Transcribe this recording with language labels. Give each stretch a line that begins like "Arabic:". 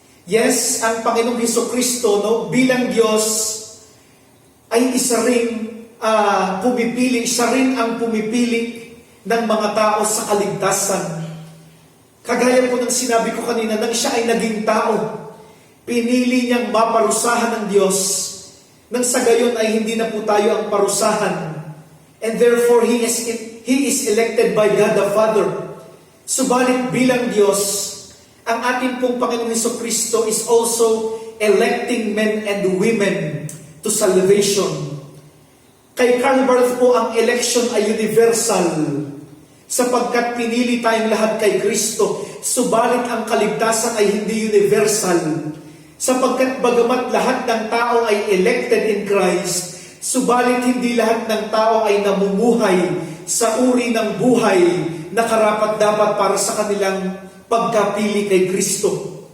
Filipino: Yes, ang Panginoong Hesukristo, no, bilang Diyos ay isa ring pumipili, siya rin ang pumipili ng mga tao sa kaligtasan. Kagaya po ng sinabi ko kanina, nang siya ay naging tao, pinili niyang maparusahan ng Diyos, nang sa gayon ay hindi na po tayo ang parusahan.
English: And therefore, He is elected by God the Father.
Filipino: Subalit bilang Diyos, ang ating pong Panginoong Hesukristo
English: is also electing men and women to salvation.
Filipino: Kay Karl Barth po, ang election ay universal, sapagkat pinili tayong lahat kay Kristo. Subalit ang kaligtasan ay hindi universal, sapagkat bagamat lahat ng tao ay
English: elected in Christ,
Filipino: subalit hindi lahat ng tao ay namumuhay sa uri ng buhay na karapat-dapat para sa kanilang pagkapili kay Kristo.